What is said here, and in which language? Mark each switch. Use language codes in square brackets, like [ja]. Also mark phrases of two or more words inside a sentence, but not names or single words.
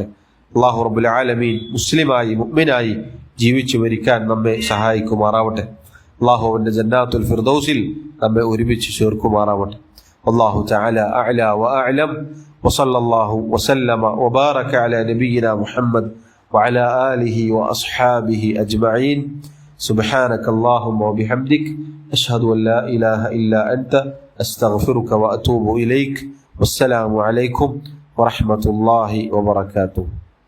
[ar] الله رب العالمين [ml] മുസ്ലിമായി മുഅ്മിനായി ജീവിച്ചു മരിക്കാൻ നമ്മെ സഹായിക്കുമാറാവട്ടെ. അള്ളാഹുവിന്റെ ജന്നാത്തുൽ ഫിർദൗസിൽ നമ്മെ ഒരുമിച്ച് ചേർക്കുമാറാവട്ടെ. [ar] الله تعالى أعلى وأعلم وصلى الله وسلم وبارك على نبينا محمد وعلى آله وأصحابه أجمعين. سبحانك اللهم وبحمدك أشهد أن لا إله إلا أنت أستغفرك وأتوب إليك. والسلام عليكم ورحمة الله وبركاته.